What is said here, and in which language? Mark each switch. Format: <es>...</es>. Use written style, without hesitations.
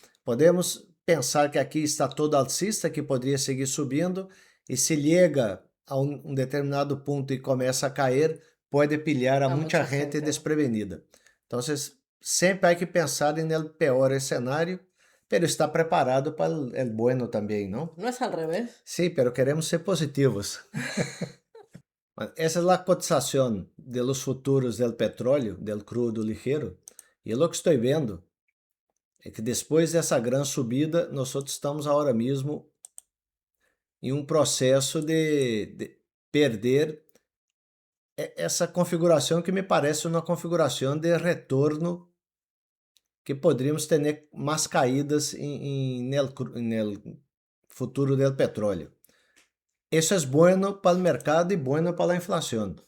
<pt>Podemos pensar que aqui está todo alcista, que poderia seguir subindo, e se chega a um determinado ponto e começa a cair, pode pilhar a muita gente desprevenida. Então, sempre há que pensar no pior cenário,</pt> <es>pero</es> <pt>estar preparado para o</pt> <es>bueno</es> <pt>também, não?</pt> <es>¿No es al revés? Sí, pero queremos ser positivos.</es> <pt>Essa é a cotização</pt> <es>de los futuros del petróleo, del crudo ligero,</es> <pt>e o que estou vendo é que depois dessa grande subida, nós estamos agora mesmo em um processo de perder essa configuração que me parece uma configuração de retorno que poderíamos ter mais caídas no futuro do petróleo.</pt> <es>Eso es bueno para el mercado y bueno para la inflación.</es>